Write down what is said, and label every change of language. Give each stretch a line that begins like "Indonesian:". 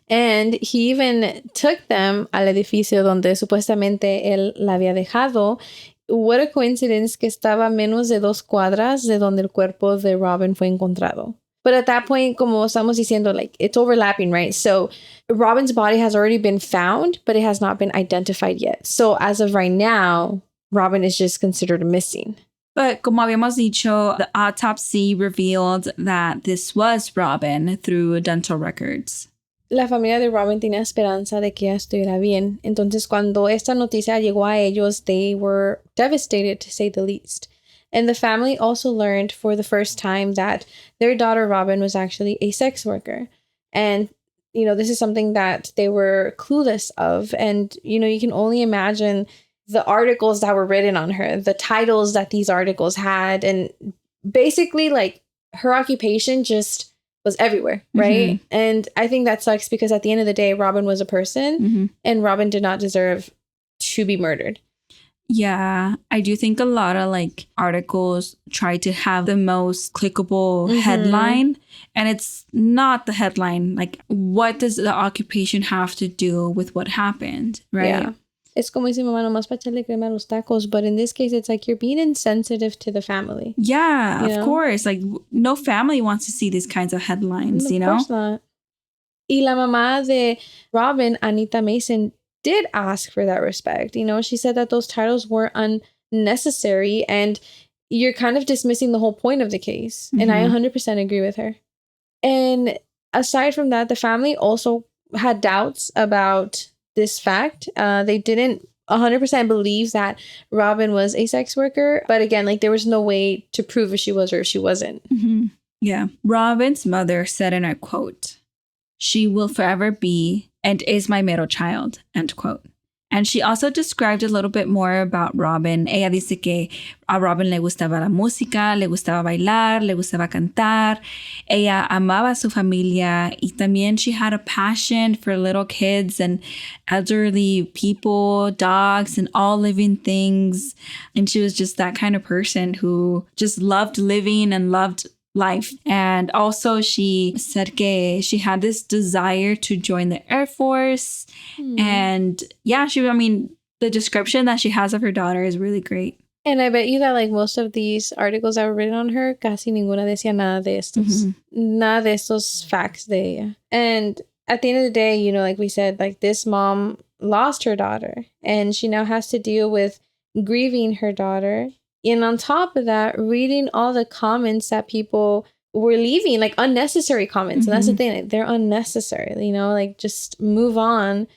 English: And he even took them
Spanish: al edificio donde supuestamente él la había dejado.
English: What a coincidence
Spanish: que estaba menos de 2 cuadras de donde el cuerpo de Robin fue encontrado.
English: But at that point,
Spanish: como estamos diciendo,
English: like, it's overlapping, right? So Robin's body has already been found, but it has not been identified yet. So as of right now, Robin is just considered missing. But
Spanish: como habíamos dicho,
English: the autopsy revealed that this was Robin through dental records.
Spanish: La familia de Robin tenía esperanza de que ella estuviera bien. Entonces, cuando esta noticia llegó a ellos,
English: they were devastated, to say the least. And the family also learned for the first time that their daughter Robin was actually a sex worker. And, you know, this is something that they were clueless of. And, you know, you can only imagine the articles that were written on her, the titles that these articles had. And basically, like, her occupation just was everywhere, right? And I think that sucks because at the end of the day, Robin was a person and Robin did not deserve to be murdered. Yeah, I do think a lot of like articles try to have the most clickable headline, and it's not the headline. Like, what does the occupation have to do with what happened, right? Yeah.
Spanish: Es como dice mamá, nomás para echarle crema a los tacos.
English: But in this case, it's like you're being insensitive to the family. Yeah, of course. Like, no family wants to see these kinds of headlines, you know? Of course not.
Spanish: Y la mamá de Robin,
English: Anita Mason, did ask for that respect. You know, she said that those titles were unnecessary and you're kind of dismissing the whole point of the case. And I 100% agree with her. And aside from that, the family also had doubts about this fact. They didn't 100% believe that Robin was a sex worker. But again, like, there was no way to prove if she was or if she wasn't. Yeah. Robin's mother said in a quote, "She will forever be and is my middle child," end quote. And she also described a little bit more about Robin.
Spanish: Ella dice que a Robin le gustaba la música, le gustaba bailar, le gustaba cantar. Ella amaba a su familia y también
English: she had a passion for little kids and elderly people, dogs, and all living things. And she was just that kind of person who just loved living and loved life. And also she said que she had this desire to join the Air Force. And yeah, the description that she has of her daughter is really great. And I bet you that like most of these articles that were written on her,
Spanish: casi ninguna decía nada de estos. Nada de estos facts de ella.
English: And at the end of the day, you know, like we said, like this mom lost her daughter and she now has to deal with grieving her daughter. And on top of that, reading all the comments that people were leaving, like unnecessary comments. And that's the thing, like, they're unnecessary, you know, like just move on.